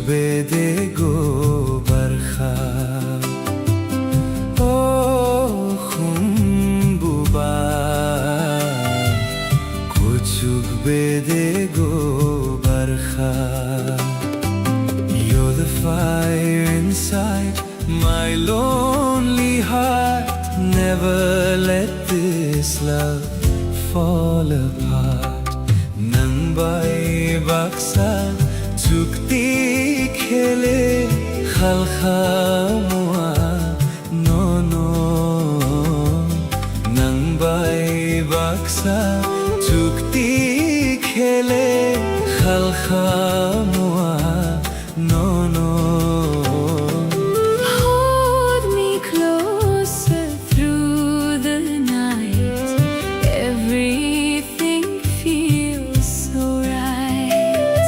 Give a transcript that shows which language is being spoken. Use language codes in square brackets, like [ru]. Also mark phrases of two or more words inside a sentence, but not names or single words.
[trp] bedego barkha Oh khumbuba kuchuk bedego barkha [en] You're the fire inside my lonely heart Never let this love fall apart [trp] Nang bai baksa chukti khele khalkha mua no no Nang bai baksa chukti khele khalkha mua no no [en] Hold me closer through the night Everything feels so right